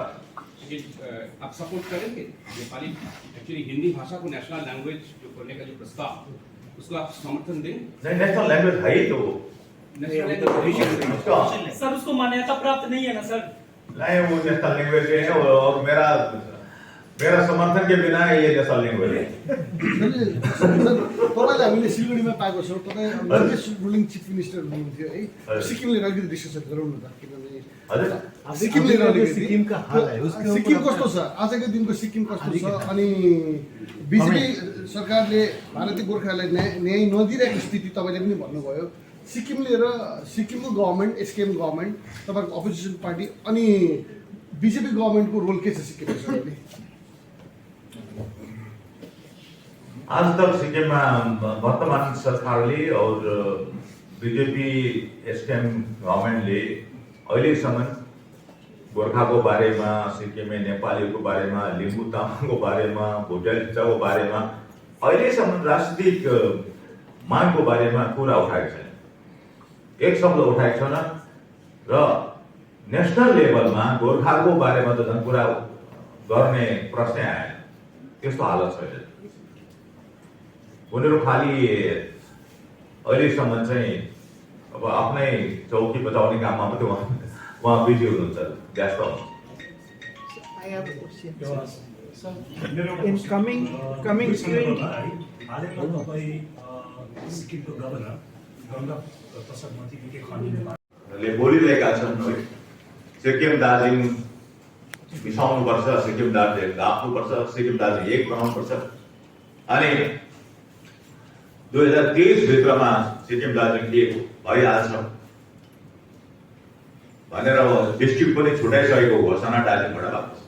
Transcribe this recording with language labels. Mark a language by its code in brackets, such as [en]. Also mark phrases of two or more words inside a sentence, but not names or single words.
[hi] आप सपोर्ट करेंगे नेपाली, एक्चुअली हिंदी भाषा को [en] national language [hi] जो करने का जो प्रस्ताव, उसको आप समर्थन दें? नहीं, [en] national language [hi] है ही तो। सर, उसको मान्यता प्राप्त नहीं है ना सर? नहीं, वो [en] national language [hi] है और मेरा समर्थन के बिना ये [en] national language [hi] है। [ne] तपाईँले हामीले सिलगढीमा पाएको छौँ, तपाईँ [en] ruling chief minister [ne] हुनुहुन्थ्यो है, सिक्किमले अलिकति डिस्कसन गरौँ न त, किनभने सिक्किम कस्तो छ, आजको दिनको सिक्किम कस्तो छ, अनि बिजेपी सरकारले भारतीय गोर्खालाई न्याय नदिरहेको स्थिति तपाईँले पनि भन्नुभयो। सिक्किमले र सिक्किमको गभर्मेन्ट, एसकेएम गभर्मेन्ट, तपाईँको अपोजिसन पार्टी अनि बिजेपी गभर्मेन्टको रोल के छ सिक्किममा? [hi] आज तक [ne] सिक्किममा वर्तमान सरकारले और बीजेपी एसकेएम गभर्मेन्टले अहिलेसम्म गोर्खाको बारेमा, सिक्किमे नेपालीको बारेमा, लिम्बू तामाङको बारेमा, भुटिया लिप्चाको बारेमा अहिलेसम्म राजनीतिक मागको बारेमा कुरा उठाएको छैन। एक शब्द उठाएको छैन र [en] national levelमा [ne] गोर्खाको बारेमा त झन् कुरा गर्ने प्रश्नै आएन। त्यस्तो हालत छैन। उनीहरू खालि अहिलेसम्म चाहिँ अब आफ्नै चौकी बचाउने काममा मात्रै उहाँ बिजी हुनुहुन्छ, व्यस्त हुनुहुन्छ। [en] I have a question. In coming spring, [ne] हालैमा तपाईँ सिक्किमको गभर्नर गङ्गा प्रसाद मन्त्रीले खण्डले बोलिरहेका छन् सिक्किम दार्जिलिङ मिसाउनुपर्छ, सिक्किम दार्जिलिङ राख्नुपर्छ, सिक्किम दार्जिलिङ एक बनाउनुपर्छ अनि 2023 भित्रमा सिक्किम दार्जिलिङ एक भइहाल्छ भनेर डिस्ट्रिक्ट पनि छुटाइसकेको घोषणा दार्जिलिङबाट भएको छ।